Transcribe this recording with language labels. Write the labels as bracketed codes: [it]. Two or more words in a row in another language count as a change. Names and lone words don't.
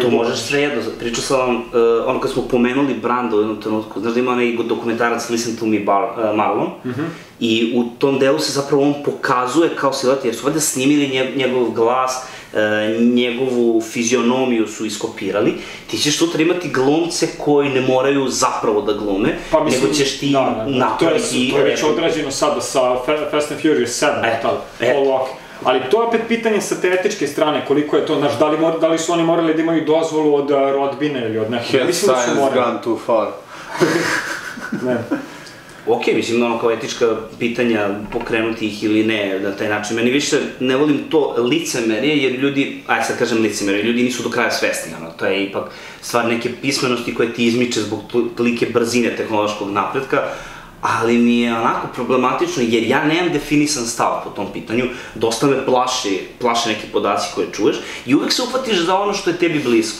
[sr] to možeš sve jedno, pričao sam vam, ono kad smo pomenuli Branda u jednom trenutku, znaš da ima onaj dokumentarac Listen to me Marlon, i u tom delu se zapravo on pokazuje kao silueta, jer su valjda snimili njegov glas, njegovu fizionomiju su iskopirali, ti ćeš sutra imati glumce koji ne moraju zapravo da glume, nego ćeš ti napraviti... To je već odrađeno sada sa Fast and Furious 7, ali to je opet pitanje sa te etičke strane, koliko je to, znaš, da li su oni morali da imaju dozvolu od rodbine ili od nekog... [en] Has science gone too far? [sr] Ne. Ok, mislim, kao etička pitanja, pokrenuti ih ili ne, na taj način. Meni više ne volim to licemerje, jer ljudi, ajde sad kažem licemerje, ljudi nisu do kraja svesni, to je ipak stvar neke pismenosti koje ti izmiče zbog tolike brzine tehnološkog napretka, ali mi je onako problematično jer ja nemam definisan stav po tom pitanju, dosta me plaše neki podaci koje čuješ i uvek se uhvatiš za ono što je tebi blisko.